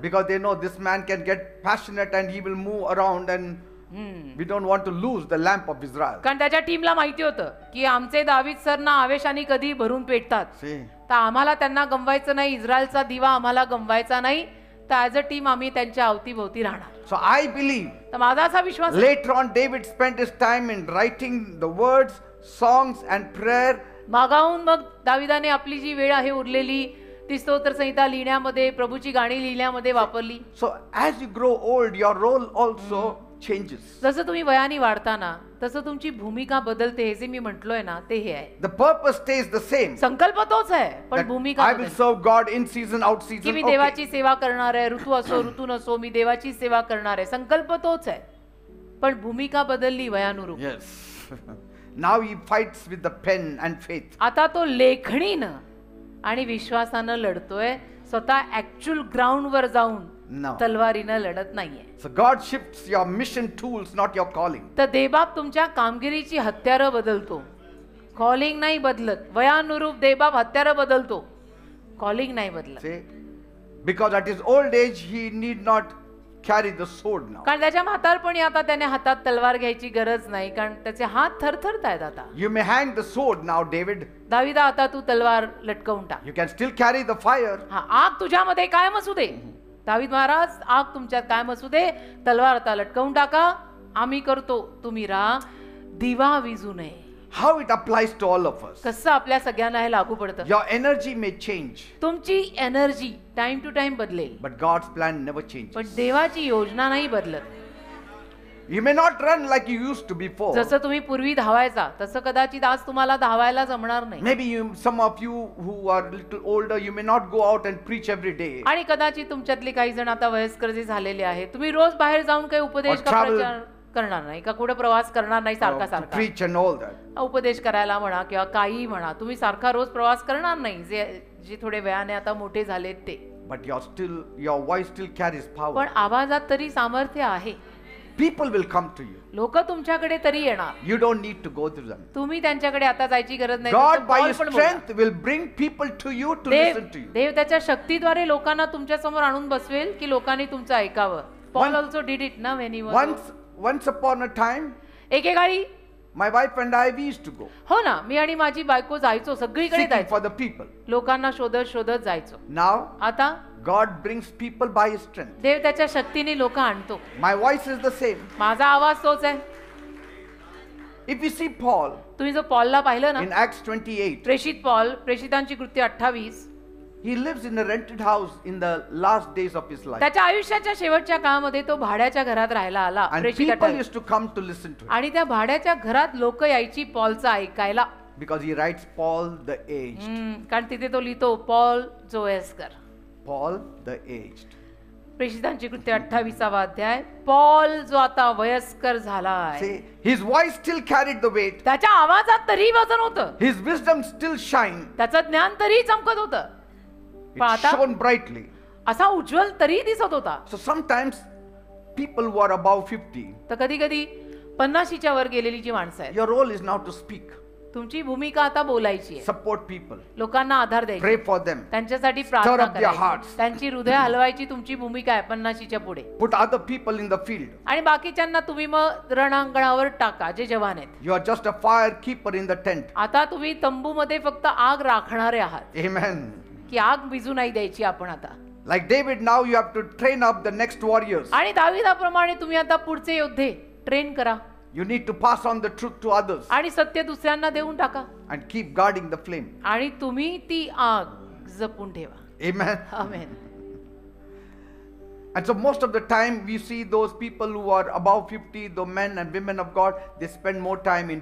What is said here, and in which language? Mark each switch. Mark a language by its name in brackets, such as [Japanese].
[English] Because they know this man can get passionate and he will move around, and we don't want to lose the lamp of Israel. [Marathi] कारण त्याच्या टीमला माहिती होतं की आमचे दावीद सर ना आवेशाने कधी भरून पेटतात. [English] See. [Marathi] तर आम्हाला त्यांना गमवायचं नाही, इस्रायलचा दिवा आम्हाला गमवायचा नाही. तर [English] as a team [Marathi] आम्ही त्यांच्या अवतीभोवती राहणार. [English] So I believe [Marathi] तर माझा असा विश्वास आहे, [English] later on David spent his time in writing the words, songs and prayer. [Marathi] मागाहून मग दाविदाने आपली जी वेळ आहे उरलेली ती स्तोत्र संहिता लिहिण्यामध्ये, प्रभूची गाणी लिहिण्यामध्ये वापरली. [English] So as you grow old, your role also changes. [Marathi] जसं तुम्ही वयाने वाढताना तसं तुमची भूमिका बदलते. हे जे मी म्हटलोय ना ते हे आहे. [English] The purpose stays the same. [Marathi] संकल्प तोच आहे पण [English] That [Marathi] भूमिका [English] I will [Marathi] बदलते. [English] serve God in season, out season. [Marathi] मी [English] Okay. [Marathi] देवाची सेवा करणार आहे. ऋतू असो ऋतू नसो मी देवाची सेवा करणार आहे. संकल्प तोच आहे पण भूमिका बदलली वयानुरूप. [English] Yes. Now he fights with the pen and faith. [Marathi] आता तो लेखणीनं आणि विश्वासानं लढतोय. स्वतः ऍक्च्युअल ग्राउंड वर जाऊन [English] No. [Marathi] तलवारीनं लढत नाहीये. [English] So God shifts your mission tools, not your calling. [Marathi] तर देवबाप तुमच्या कामगिरीची हत्यारं बदलतो. कॉलिंग नाही बदलत. वयानुरूप देवबाप हत्यारं बदलतो. कॉलिंग नाही बदलत. [English] See? Because at his old age he need not carry the sword now. [Marathi] कारण त्याच्या म्हातारपणी आता त्याने हातात तलवार घ्यायची गरज नाही कारण त्याचे हात थरथरत आहेत आता. [English] You may hang the sword now, David. [Marathi] दाविदा आता तू तलवार लटकवून टाक. [English] You can still carry the fire. [Marathi] हा आग तुझ्यामध्ये कायम असू दे. दावीद महाराज आग तुमच्यात कायम असू दे. तलवार आता लटकवून टाका. आम्ही करतो तुम्ही राहा. दिवा विझू नये. [English] How it applies to all of us. [Marathi] कसं आपल्या सगळ्यांना हे लागू पडतं. [English] Your energy may change, [Marathi] तुमची एनर्जी [English] time to time [Marathi] बदलेल [English] but God's plan never changes. [Marathi] पण देवाची योजना नाही बदलत. [English] You may not run like you used to before. [Marathi] जसं तुम्ही पूर्वी धावायचा तसं कदाचित आज तुम्हाला धावायला जमणार नाही. [English] Maybe some of you who are a little older, you may not go out and preach every day. [Marathi] आणि कदाचित तुमच्यातले काही जण आता वयस्कर जे झालेले आहेत तुम्ही रोज बाहेर जाऊन काही उपदेश [English] Or [Marathi] का [English] travel. [Marathi] प्रचार करणार नाही का कुठे प्रवास करणार नाही सारखा [English] To [Marathi] सारखा. [English] preach and all that. [Marathi] उपदेश करायला म्हणा किंवा काही म्हणा तुम्ही सारखा रोज प्रवास करणार नाही. जे थोडे वयाने आता मोठे झालेत ते. [English] But your voice still carries power. [Marathi] पण आवाजात तरी सामर्थ्य आहे. [English] People will come to you. [Marathi] लोक तुमच्याकडे तरी येणार. [English] You don't need to go through them. [Marathi] तुम्ही त्यांच्याकडे आता जायची गरज नाही. [English] God [Marathi] जसं [English] by [Marathi] पॉल [English] his [Marathi] पण बोलला. [English] strength will bring people to you to [Marathi] Dev [English] listen to you. [Marathi] देव त्याच्या शक्तीद्वारे लोकांना तुमच्या समोर आणून बसवेल की लोकांनी तुमचं ऐकावं. [English] Paul also did it ना when he was Once upon a time, [Marathi] एकेकाळी [English] my wife and I, we used to go [Marathi] हो ना मी आणि माझी बायको जायचो सगळीकडे [English] seeking [Marathi] जायचो. [English] for the people. [Marathi] लोकांना शोधत शोधत जायचो. [English] Now, [Marathi] आता [English] God brings people by his strength. [Marathi] देव त्याच्या शक्तीने लोक आणतो. [English] My voice is the same. [Marathi] माझा आवाज तोच आहे. [English] If you see Paul [Marathi] तुम्ही जो पॉलला पाहिलं ना [English] in Acts 28, [Marathi] प्रेषित पॉल प्रेषितांची कृत्य 28 [English] he lives in a rented house in the last days of his life. [Marathi] त्याच्या आयुष्याच्या शेवटच्या काळामध्ये तो भाड्याच्या घरात राहायला आला. [English] And [Marathi] प्रेषित [English] people [Marathi] 28. [English] used to come to listen to him [Marathi] आणि त्या भाड्याच्या घरात लोक यायची पॉलचं ऐकायला. [English] because he writes Paul the aged. [Marathi] कारण तिथे तो लिहितो पॉल जो वयस्कर. [English] Paul the aged. [Marathi] प्रेषितांची कृत्य 28वा अध्याय. पॉल जो आता वयस्कर झाला आहे. [English] See, his voice still carried the weight. [Marathi] त्याच्या आवाजात तरी वजन होतं. [English] His wisdom still shine. [Marathi] त्याचं ज्ञान तरी चमकत होतं. [English] It [Marathi] पण आता [English] shone brightly. [Marathi] असा उज्ज्वल तरी दिसत होता. [English] So sometimes people who are above 50, [Marathi] तर कधी कधी 50च्या वर गेलेली जी माणसं आहेत [English] your role is now to speak, [Marathi] तुमची भूमिका आता बोलायची आहे. [English] support people, [Marathi] लोकांना आधार द्यायचा. [English] pray for them, [Marathi] त्यांच्यासाठी [English] Stir [Marathi] प्रार्थना [English] up their [Marathi] करायची. [English] hearts. [Marathi] त्यांची हृदय हलवायची तुमची भूमिका आहे 50च्या पुढे. [English] put other people in the field. [Marathi] आणि बाकीच्यांना तुम्ही मग रणांगणावर टाका जे जवान आहेत. [English] You are just a fire keeper in the tent. [Marathi] आता तुम्ही तंबूमध्ये फक्त आग राखणारे आहात [English] Amen. [Marathi] की आग विझू नाही द्यायची आपण आता. [English] Like David, now you have to train up the next warriors. [Marathi] आणि दाविदाप्रमाणे तुम्ही आता पुढचे योद्धे ट्रेन करा. [English] You need to pass on the truth to others [Marathi] आणि सत्य दुसऱ्यांना देऊन टाका. [English] and keep guarding the flame. [Marathi] आणि तुम्ही ती आग जपून ठेवा. [English] Amen. [Marathi] Amen. [English] And so most of the time we see those people who are above 50, the men and women of God, they spend more time in